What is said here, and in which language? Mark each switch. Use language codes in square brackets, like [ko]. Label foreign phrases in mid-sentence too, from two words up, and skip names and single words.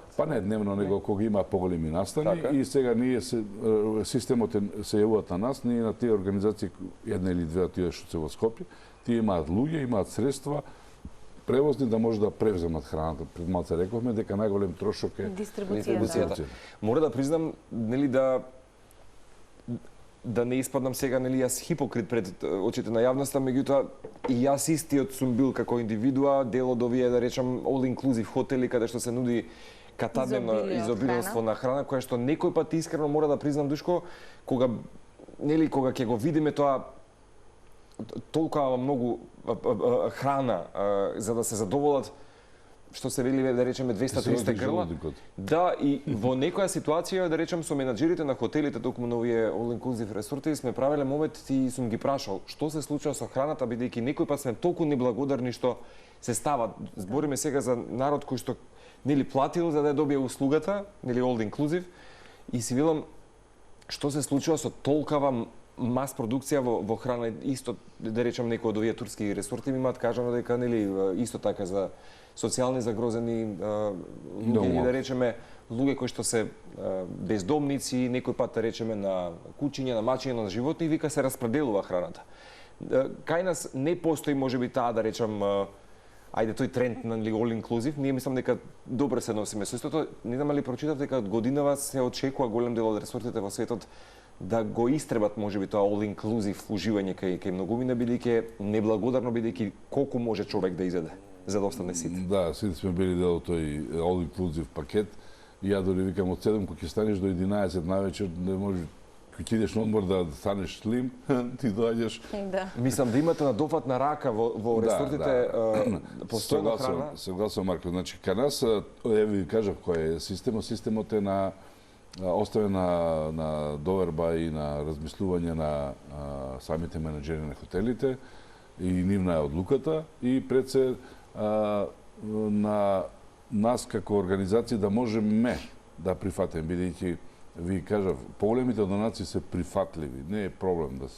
[mk] Па не дневно, него кога има поголеми настани и сега ние системот се јавуваат на нас, ние на тие организации, една или две од тие што се во Скопје, тие имаат луѓе, имаат средства, превозни да може да превземат храната. Пред малце рековме дека најголем трошок е дистрибуцијата. Мора да признам, нели да не испаднам сега, нели јас хипокрит пред очите на јавноста, меѓутоа и јас истиот сум бил како индивидуа дел од овие, да речам, [en] all inclusive [mk] хотели каде што се нуди катадневно изобилство на храна, која што некој пат искрено мора да признам, Душко, кога ќе го видиме тоа толкова многу храна за да се задоволат, што се вели, да речеме 200-300 грла. Да, и во некоја ситуација, да речем, со менаџерите на хотелите, токму на овие [en] all inclusive [mk] ресорти, сме правеле момент и сум ги прашал што се случува со храната, бидејќи некој пат сме толку неблагодарни што се става. Збориме сега за народ кој што нели платил за да ја добие услугата, нели [en] all inclusive, [mk] и си велам што се случува со толкава мас продукција во храна. Исто, да речем, некои од овие турски ресорти имаат кажано дека нели исто така за социјални загрозени луѓе, да речеме, луѓе кои што се бездомници, некој пат да речеме на кучиња, на мачиња, на животни, и вика се распределува храната. Кај нас не постои можеби таа, да речем, ајде тој тренд на [en] all inclusive, [mk] ние мислам дека добро се носиме со истото. Не знам ли прочитав дека од годинава се очекува голем дел од ресортите во светот да го истребат можеби тоа [en] all inclusive [mk] уживање кај многумина, бидејќи неблагодарно, бидејќи колку може човек да изеде за да остане сит. Да, сите сме били дел од тој [en] all inclusive [mk] пакет. И ја дори викам од 7 кога ќе станеш до 11 навечер, не може кога ќе идеш на одмор да станеш слим, ти доаѓаш. Да. Мислам да имате надофатна рака во ресортите постојно храна. Согласувам, Марко. Значи кај нас, ви кажав кој е системот. Системот е на оставен на доверба и на размислување на самите менаџери на хотелите и нивна е одлуката и пред се на нас како организација да можеме да прифатиме, бидејќи ви кажав, поголемите донации се прифатливи, не е проблем да се.